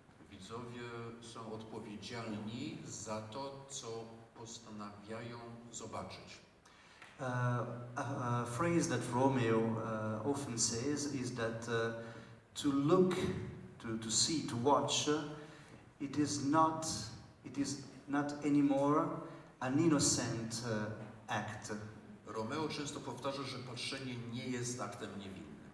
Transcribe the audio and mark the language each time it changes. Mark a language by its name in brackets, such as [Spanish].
[Polish] Widzowie są odpowiedzialni za to, co postanawiają zobaczyć. [English] A phrase that Romeo often says is that to look, to see, to watch, it is not anymore an innocent act. [Polish] Romeo często powtarza, że patrzenie nie jest aktem niewinnym.